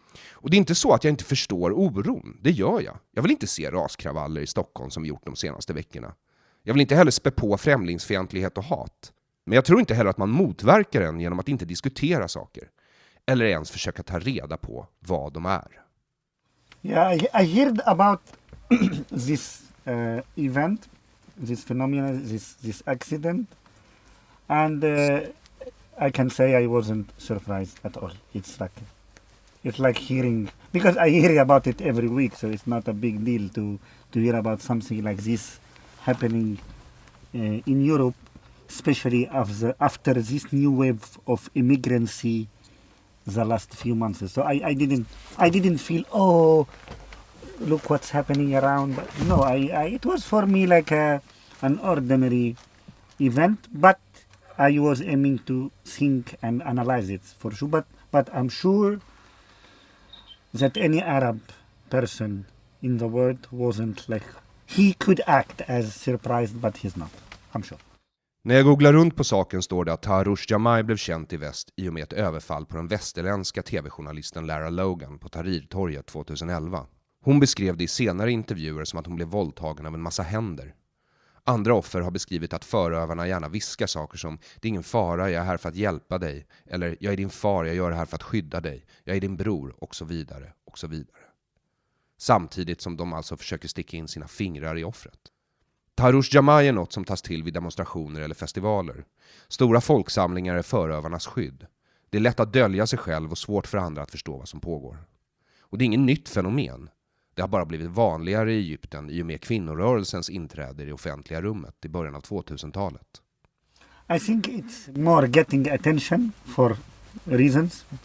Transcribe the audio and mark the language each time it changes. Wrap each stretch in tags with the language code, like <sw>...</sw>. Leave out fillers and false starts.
<sv>Och det är inte så att jag inte förstår oron, det gör jag. Jag vill inte se raskravaller i Stockholm som vi gjort de senaste veckorna. Jag vill inte heller spä på främlingsfientlighet och hat. Men jag tror inte heller att man motverkar den genom att inte diskutera saker. Eller ens försöka ta reda på vad de är.</sv> <en>Yeah, I heard about this event, this phenomenon, this accident. And I can say I wasn't surprised at all. It's like hearing, because I hear about it every week, so it's not a big deal to hear about something like this happening in Europe, especially after this new wave of immigrancy the last few months. So I didn't feel, oh, look what's happening around. But no, it was for me like an ordinary event, but I was aiming to think and analyze it for sure. But I'm sure that any Arab person in the world wasn't like, he could act as surprised, but he's not. I'm sure.</en> <sv>När jag googlar runt på saken står det att Taharrush Jamai blev känt i väst i och med ett överfall på den västerländska tv-journalisten Lara Logan på Tahrirtorget 2011. Hon beskrev det i senare intervjuer som att hon blev våldtagen av en massa händer. Andra offer har beskrivit att förövarna gärna viskar saker som "det är ingen fara, jag är här för att hjälpa dig", eller "jag är din far, jag gör det här för att skydda dig", "jag är din bror", och så vidare, och så vidare. Samtidigt som de alltså försöker sticka in sina fingrar i offret. Taharrush Jamai är något som tas till vid demonstrationer eller festivaler. Stora folksamlingar är förövarnas skydd. Det är lätt att dölja sig själv och svårt för andra att förstå vad som pågår. Och det är inget nytt fenomen. Det har bara blivit vanligare i Egypten i och med kvinnorörelsens inträde i det offentliga rummet i början av 2000-talet.</sv> <en>I think it's more getting attention for reasons.</en>